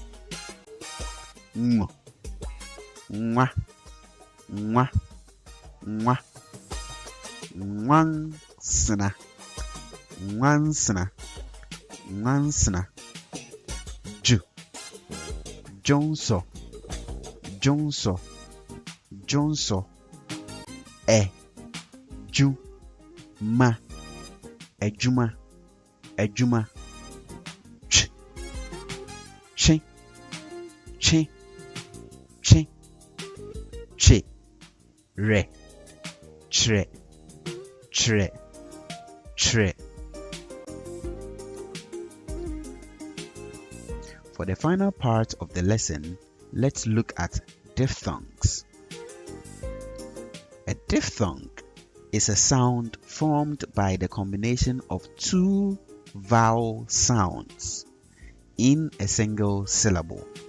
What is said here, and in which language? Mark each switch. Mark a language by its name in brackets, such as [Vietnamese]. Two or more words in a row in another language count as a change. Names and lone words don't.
[English] Mwa, Mwa, Mwa, Mwa, Mwansna, Mwansna, Mwansna, Ju, Jonso, Jonso, Jonso, Ju, Ma, Ejuma, Ejuma, Ch, Chi, Chi, Chi, Chi, Re, Tre, Tre, Tre. For the final part of the lesson, let's look at diphthongs. A diphthong is a sound formed by the combination of two vowel sounds in a single syllable.